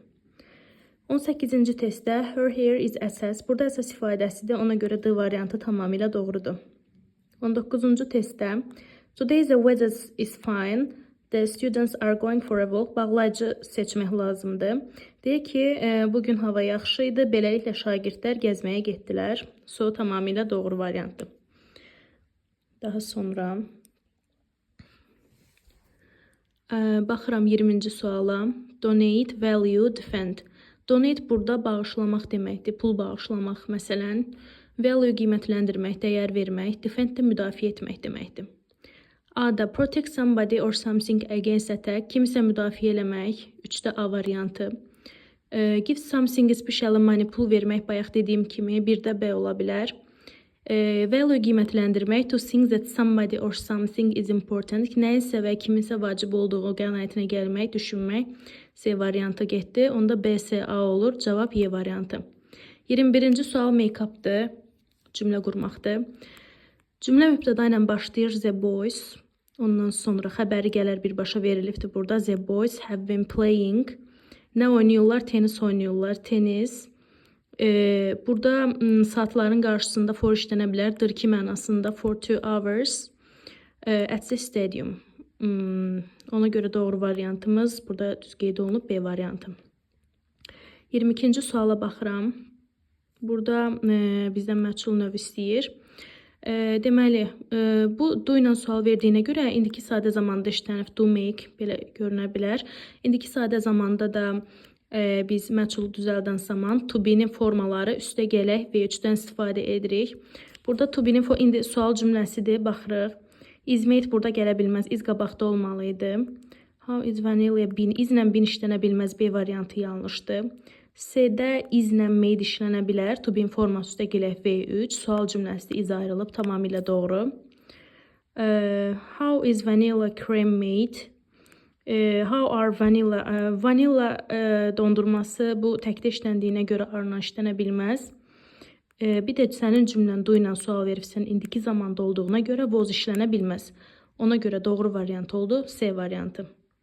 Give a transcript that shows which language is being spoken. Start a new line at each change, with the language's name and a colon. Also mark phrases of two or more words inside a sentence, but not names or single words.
Azerbaijani: 18-ci testdə
English: her hair is
Azerbaijani: əsas. Burada əsas ifadəsidir. Ona görə D variantı tamamilə doğrudur. 19-cu testdə
English: today the weather is fine. The students are going for a walk.
Azerbaijani: Bağlayıcı seçmək lazımdır. Deyək ki, bugün hava yaxşı idi. Beləliklə şagirdlər gəzməyə getdilər. So tamamilə doğru variantdır. Daha sonra baxıram 20-ci suala.
English: Donate, value, defend.
Azerbaijani: Donate burada bağışlamaq deməkdir, pul bağışlamaq məsələn. Value qiymətləndirmək, dəyər vermək, defend də müdafiə etmək deməkdir.
English: A-da protect somebody or something against attack,
Azerbaijani: kimisə müdafiə eləmək, 3-də A variantı.
English: Give something especially money,
Azerbaijani: pul vermək, bayaq dediyim kimi, 1-də B ola bilər. Value qiymətləndirmək,
English: to think that somebody or something is important,
Azerbaijani: nəyisə və kiminsə vacib olduğu qənaətinə gəlmək, düşünmək, C variantı getdi. Onda B, C, A olur. Cavab Y variantı. 21-ci sual make-up'dır. Cümlə qurmaqdır. Cümlə mübtəda ilə başlayır.
English: The boys.
Azerbaijani: Ondan sonra xəbəri gələr birbaşa verilibdir burada.
English: The boys have been playing.
Azerbaijani: Nə oynayırlar? Tenis oynayırlar. Tenis. Burada saatların qarşısında for işlənə bilər. Dır ki mənasında
English: for 2 hours. At the stadium.
Azerbaijani: Ona görə doğru variantımız burada düz qeyd olunub B variantı. 22-ci suala baxıram. Burada bizdən məchul növ istəyir. Deməli, bu do ilə sual verdiyinə görə indiki sadə zamanda işlənib
English: do make
Azerbaijani: belə görünə bilər. İndiki sadə zamanda da biz məchulu düzəldən zaman
English: to be-nin
Azerbaijani: formaları üstə gələk V3-dən istifadə edirik. Burada
English: to be-nin
Azerbaijani: indi sual cümləsidir, baxırıq.
English: Is made
Azerbaijani: burada gələ bilməz, is qabaqda olmalıydı.
English: How is vanilla been?
Azerbaijani: İzlə bin işlənə bilməz, B variantı yanlışdır. C-də izlə made işlənə bilər,
English: to be-nin
Azerbaijani: forması üstə gələk V3. Sual cümləsi iz ayrılıb, tamamilə doğru.
English: How is vanilla cream made? How are vanilla?
Azerbaijani: Vanilla dondurması bu təkdə işləndiyinə görə arına işlənə bilməz. Bir də sənin cümlən do ilə sual veribsən, indiki zamanda olduğuna görə was işlənə bilməz. Ona görə doğru variant oldu, C variantı.